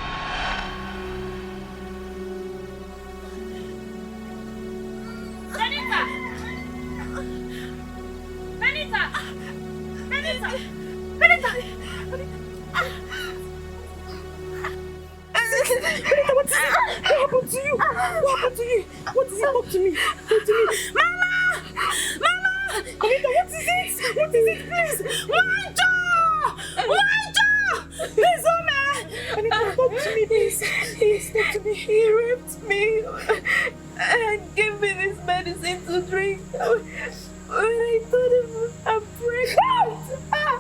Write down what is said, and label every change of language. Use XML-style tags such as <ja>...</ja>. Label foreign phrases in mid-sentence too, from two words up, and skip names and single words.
<en>Benita! Benita! Benita! Benita! Benita, what happened to you? What happened to you? What is it? Talk to me. Talk to me. Mama! Mama! Benita, what is it? What is it? Please! Wanjo! Wanjo! Please, Oma! Benita, talk to me, please. Please, talk to me. He raped me and gave me this medicine to drink. When I told him I'm pregnant.</en>